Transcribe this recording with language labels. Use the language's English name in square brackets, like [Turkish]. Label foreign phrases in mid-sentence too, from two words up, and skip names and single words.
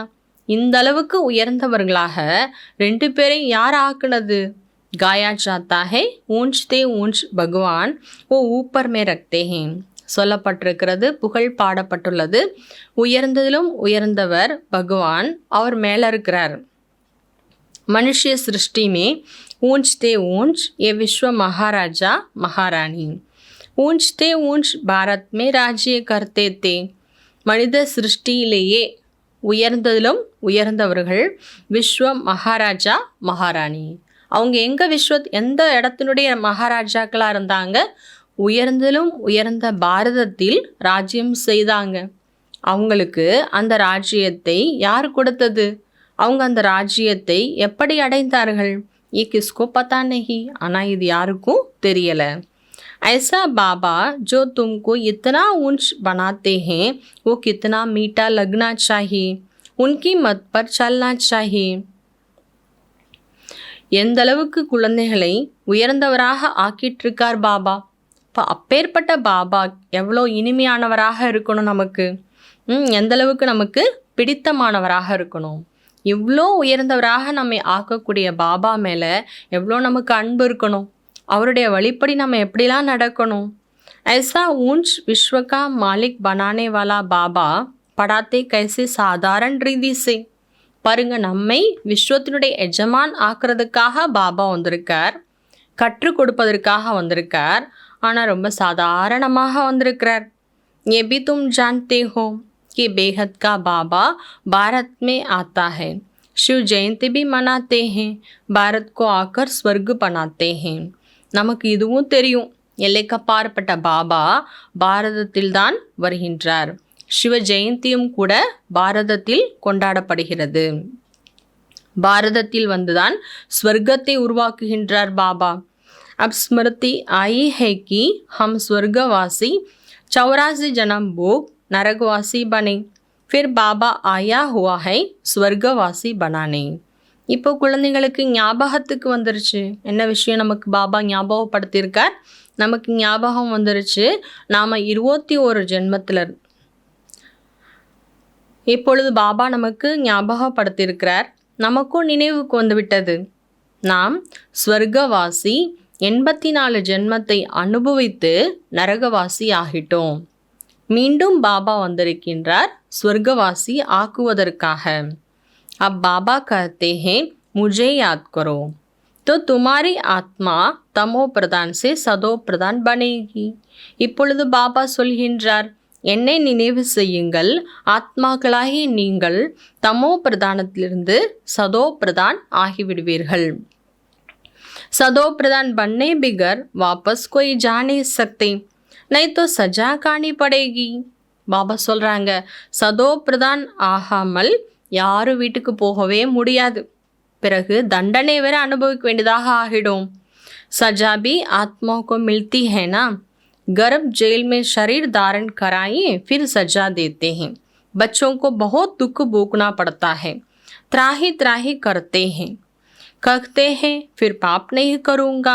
[Tamil] இந்த அளவுக்கு உயர்ந்தவர்களாக 2 பேரையும் யார் ஆக்குனது? [Hindi] गाया जाता है ऊंच ते ऊंच भगवान वो ऊपर में रहते हैं. [Tamil] சொல்லப்பட்டிருக்கிறது, புகழ் பாடப்பட்டுள்ளது. உயர்ந்ததிலும் உயர்ந்தவர் பகவான், அவர் மேலே இருக்கிறார். [Hindi] मनुष्य सृष्टि में ऊंचते ऊंच ये विश्व महाराजा महारानी. ऊंचते ऊंच भारत में राज्य करते थे. [Tamil] மனித சிருஷ்டியிலேயே உயர்ந்ததிலும் உயர்ந்தவர்கள் விஸ்வ மகாராஜா மகாராணி. அவங்க எந்த இடத்தினுடைய மகாராஜாக்களாக இருந்தாங்க? உயர்ந்ததிலும் உயர்ந்த பாரதத்தில் ராஜ்யம் செய்தாங்க. அவங்களுக்கு அந்த ராஜ்யத்தை யார் கொடுத்தது? அவங்க அந்த ராஜ்யத்தை எப்படி அடைந்தார்கள்? [Hindi] ये किसको पता नहीं. [Tamil] ஆனால் இது யாருக்கும் தெரியலை. [Hindi] ऐसा बाबा जो तुमको इतना ऊंच बनाते हैं वो कितना मीठा लगना चाहिए, उनकी मत पर चलना चाहिए. [Tamil] எந்த அளவுக்கு குழந்தைகளை உயர்ந்தவராக ஆக்கிட்டிருக்கார் பாபா. இப்போ அப்பேற்பட்ட பாபா எவ்வளோ இனிமையானவராக இருக்கணும் நமக்கு. எந்த அளவுக்கு நமக்கு பிடித்தமானவராக இருக்கணும். இவ்வளோ உயர்ந்தவராக நம்மை ஆக்கக்கூடிய பாபா மேலே எவ்வளோ நமக்கு அன்பு இருக்கணும். அவருடைய வழிப்படி நம்ம எப்படிலாம் நடக்கணும். [Hindi] ऐसा ऊंच विश्व का मालिक बनाने वाला बाबा पढ़ाते कैसे साधारण रीति से. [Tamil] பாருங்க, நம்மை விஸ்வத்தினுடைய எஜமான் ஆக்கிறதுக்காக பாபா வந்திருக்கார், கற்றுக் கொடுப்பதற்காக வந்திருக்கார். ஆனால் ரொம்ப சாதாரணமாக வந்திருக்கிறார். [Hindi] ये भी तुम जानते हो कि बेहद का बाबा भारत में आता है. शिव जयंती भी मनाते हैं. भारत को आकर स्वर्ग बनाते हैं. [Tamil] நமக்கு இதுவும் தெரியும், எல்லைக்கப்பாற்பட்ட பாபா பாரதத்தில்தான் வருகின்றார். சிவ ஜெயந்தியும் கூட பாரதத்தில் கொண்டாடப்படுகிறது. பாரதத்தில் வந்துதான் ஸ்வர்க்கத்தை உருவாக்குகின்றார் பாபா. [Hindi] अब स्मृति आई है कि हम स्वर्गवासी 84 जन्म भोग नरकवासी बने, फिर बाबा आया हुआ है स्वर्गवासी बनाने. [Tamil] இப்போ குழந்தைங்களுக்கு ஞாபகத்துக்கு வந்துருச்சு. என்ன விஷயம் நமக்கு பாபா ஞாபகப்படுத்தியிருக்கார்? நமக்கு ஞாபகம் வந்துருச்சு. நாம் 21 ஜென்மத்தில் இப்பொழுது பாபா நமக்கு ஞாபகப்படுத்தியிருக்கிறார். நமக்கும் நினைவுக்கு வந்துவிட்டது. நாம் ஸ்வர்கவாசி 84 ஜென்மத்தை அனுபவித்து நரகவாசி ஆகிட்டோம். மீண்டும் பாபா வந்திருக்கின்றார் ஸ்வர்கவாசி ஆக்குவதற்காக। [Hindi] अब बाबा कहते हैं मुझे याद करो तो तुम्हारी आत्मा तमो प्रधान से सदो प्रधान बनेगी। [Tamil] இப்பொழுது பாபா சொல்கின்றார், என்னை நினைவு செய்யுங்கள், ஆத்மாக்களாகி நீங்கள் தமோ பிரதானத்திலிருந்து சதோ பிரதான் ஆகிவிடுவீர்கள்। [Hindi] सदो प्रधान बनने बिगर वापस कोई जा नहीं सकते, नहीं तो सजा खानी पड़ेगी। [Tamil] பாபா சொல்றாங்க, சதோ பிரதான் ஆகாமல் யாரும் வீட்டுக்கு போகவே முடியாது, பிறகு தண்டனை வேற அனுபவிக்க வேண்டியதாக ஆகிடும்। [Hindi] सजा भी आत्माओं को मिलती है ना, गर्भ जेल में शरीर धारण कराइए फिर सजा देते हैं। बच्चों को बहुत दुख भोगना पड़ता है, त्राही त्राही करते हैं, कहते हैं फिर पाप नहीं करूँगा।